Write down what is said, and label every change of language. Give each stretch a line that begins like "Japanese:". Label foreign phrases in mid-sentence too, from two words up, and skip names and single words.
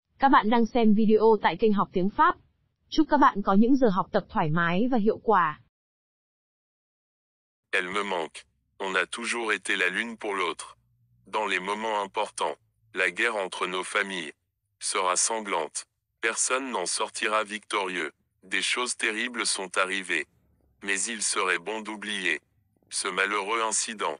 Vietnamese: Các bạn đang xem video tại kênh học tiếng Pháp. Chúc các bạn có những giờ học tập thoải mái và hiệu quả.
French: Elle me manque. On a toujours été la l'une pour l'autre. Dans les moments importants, la guerre entre nos familles sera sanglante. Personne n'en sortira victorieux. Des choses terribles sont arrivées. Mais il serait bon d'oublier ce malheureux incident.